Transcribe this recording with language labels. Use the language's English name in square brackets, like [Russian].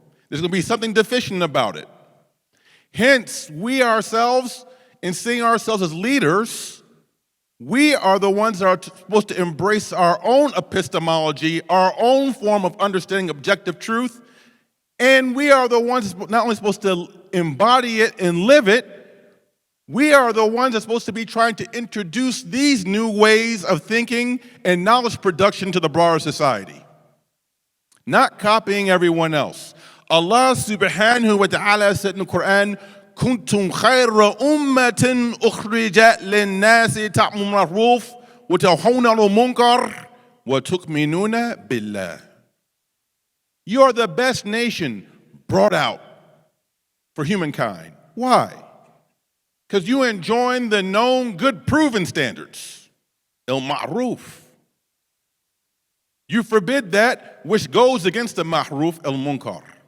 [English] There's going to be something deficient about it. Hence, we ourselves, in seeing ourselves as leaders, we are the ones that are supposed to embrace our own epistemology, our own form of understanding objective truth, and we are the ones not only supposed to embody it and live it, we are the ones that's supposed to be trying to introduce these new ways of thinking and knowledge production to the broader society. Not copying everyone else. Allah subhanahu wa ta'ala said in the Quran, [Arabic] كنتم خير أمة أخرجت للناس تأمرون بالمعروف وتنهون عن المنكر وتؤمنون بالله. [English] You are the best nation brought out for humankind. Why? Because you enjoin the known good proven standards. El-Ma'ruf. You forbid that which goes against the Ma'ruf, el-Munkar.